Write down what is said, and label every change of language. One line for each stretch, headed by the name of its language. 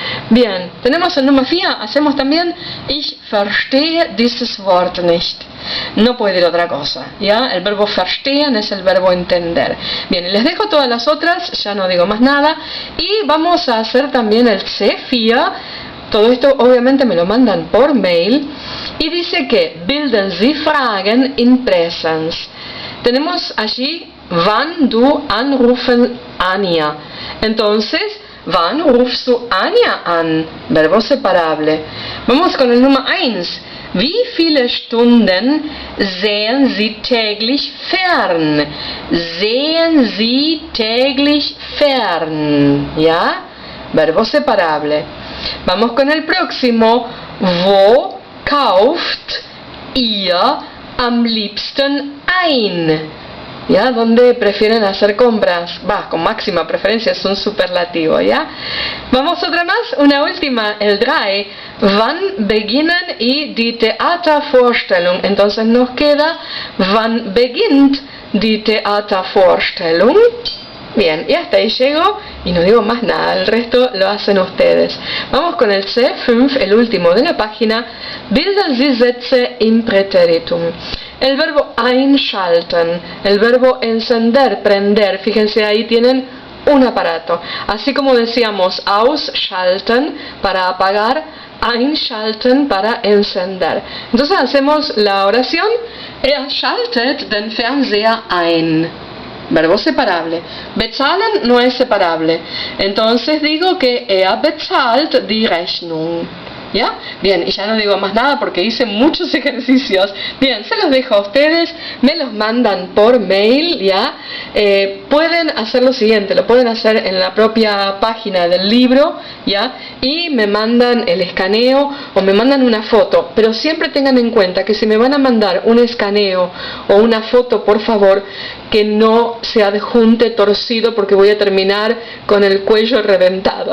Spanish: Bien, tenemos el número 4, hacemos también
German: Ich verstehe dieses Wort nicht.
Spanish: No puede ir otra cosa, ¿ya? El verbo verstehen es el verbo entender. Bien, les dejo todas las otras, ya no digo más nada. Y vamos a hacer también el C4. Todo esto obviamente me lo mandan por mail. Y dice que
German: bilden Sie Fragen in Präsens. Tenemos allí wann du anrufen Anja. Entonces, wann rufst du Anja an?
Spanish: Verbo separable. Vamos con el número 1.
German: Wie viele Stunden sehen Sie täglich fern? Sehen Sie täglich fern, ¿ya?
Spanish: Verbo separable. Vamos con el próximo.
German: Wo kauft ihr am liebsten ein?
Spanish: ¿Ya? ¿Dónde prefieren hacer compras? Con máxima preferencia, es un superlativo, ¿ya? Vamos otra más, una última, el 3.
German: Wann beginnen y die Theatervorstellung?
Spanish: Entonces nos queda,
German: wann beginnt die Theatervorstellung?
Spanish: Bien, y hasta ahí llego y no digo más nada, el resto lo hacen ustedes. Vamos con el C5, el último de la página.
German: Bilden Sie Sätze im Präteritum.
Spanish: El verbo einschalten, el verbo encender, prender, fíjense ahí tienen un aparato. Así como decíamos ausschalten para apagar, einschalten para encender. Entonces hacemos la oración,
German: schaltet den Fernseher ein.
Spanish: Verbo separable. Bezahlen no es separable. Entonces digo que
German: bezahlt die Rechnung.
Spanish: ¿Ya? Bien, y ya no digo más nada porque hice muchos ejercicios. Bien, se los dejo a ustedes, me los mandan por mail, ¿ya? pueden hacer lo siguiente, lo pueden hacer en la propia página del libro, ¿ya? Y me mandan el escaneo o me mandan una foto, pero siempre tengan en cuenta que si me van a mandar un escaneo o una foto, por favor, que no se adjunte torcido, porque voy a terminar con el cuello reventado.